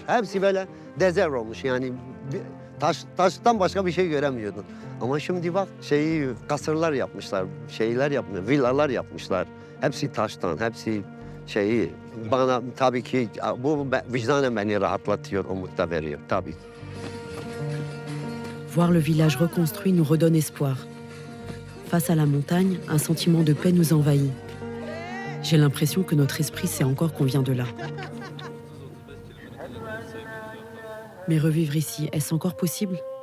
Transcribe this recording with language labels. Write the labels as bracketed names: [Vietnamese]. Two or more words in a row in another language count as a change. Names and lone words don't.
[Turkish] Hepsi böyle dezer olmuş, yani taştan başka bir şey göremiyordun. Ama şimdi bak kasırlar yapmışlar, villalar yapmışlar. Hepsi taştan, hepsi bana tabii ki bu vicdanen beni rahatlatıyor, umut da veriyor tabii. [French] Voir le village reconstruit nous redonne espoir. Face à la montagne, un sentiment de paix nous envahit. J'ai l'impression que notre esprit sait encore qu'on vient de là. Mais revivre ici, est-ce encore possible ?